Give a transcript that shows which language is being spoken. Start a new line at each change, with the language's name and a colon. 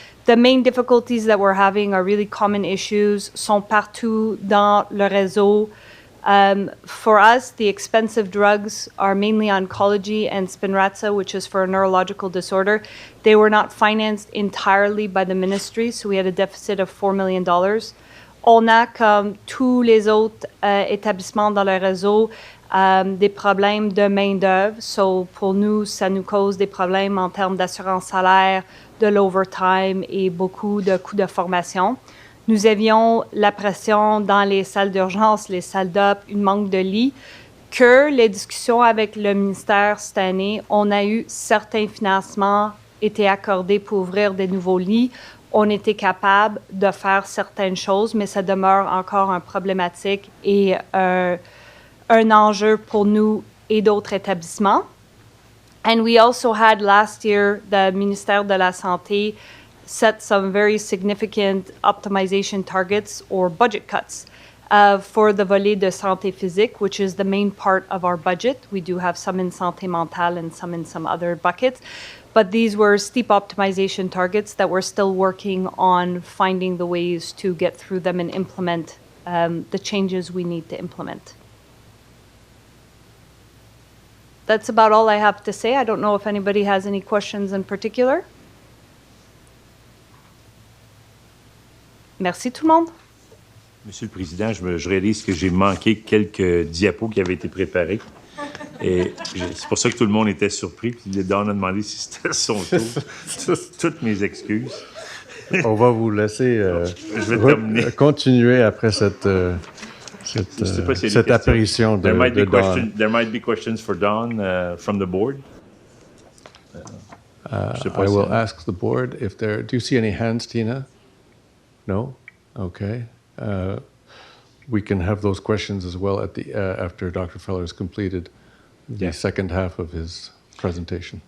English: The main difficulties that we're having are really common issues,
French: sont partout dans le réseau.
English: For us, the expensive drugs are mainly oncology and Spinraza, which is for a neurological disorder. They were not financed entirely by the ministry, so we had a deficit of $4 million.
French: On a, comme tous les autres établissements dans le réseau, des problèmes de main-d'œuvre. So, pour nous, ça nous cause des problèmes en termes d'assurance salaire, de l'overtime et beaucoup de coûts de formation. Nous avions la pression dans les salles d'urgence, les salles d'op, une manque de lits, que les discussions avec le ministère cette année, on a eu certains financements été accordés pour ouvrir des nouveaux lits. On était capable de faire certaines choses, mais ça demeure encore un problématique et un enjeu pour nous et d'autres établissements.
English: And we also had last year, the Ministère de la Santé set some very significant optimization targets or budget cuts for the
French: volet de santé physique,
English: which is the main part of our budget. We do have some in
French: santé mentale
English: and some in some other buckets. But these were steep optimization targets that we're still working on finding the ways to get through them and implement the changes we need to implement. That's about all I have to say. I don't know if anybody has any questions in particular.
French: Merci tout le monde. Monsieur le Président, je réalise que j'ai manqué quelques diapos qui avaient été préparés. Et c'est pour ça que tout le monde était surpris. Puis Dawn a demandé si c'était son tour. Toutes mes excuses. On va vous laisser je vais terminer. Continuer après cette apparition de Dawn.
English: There might be questions for Dawn from the board. I will ask the board if there... Do you see any hands, Tina? No? Okay. We can have those questions as well at the after Dr. Feller has completed the second half of his presentation.